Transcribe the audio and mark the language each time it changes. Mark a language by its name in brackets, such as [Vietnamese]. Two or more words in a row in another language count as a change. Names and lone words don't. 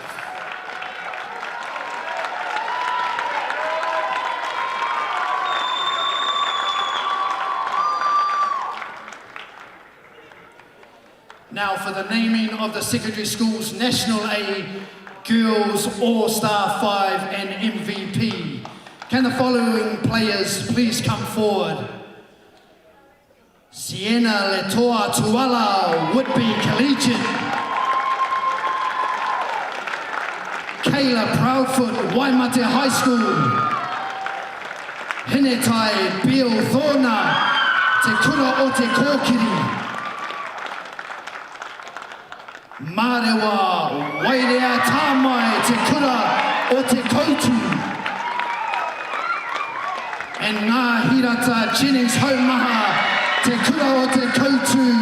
[English] Now for the naming of the secondary schools National A Girls All-Star 5 and MVP. Can the following players please come forward? Sienna Letoa Tuala, Whitby Collegiate. Kayla Proudfoot, Waimate High School. Hinetai Bill Thorna, Te Kura o Te Kōkiri. Marewa Wairea Tāmai, Te Kura o Te Koutu. And Ngā Hirata Jennings Haumaha, Te Kura o Te Koutu.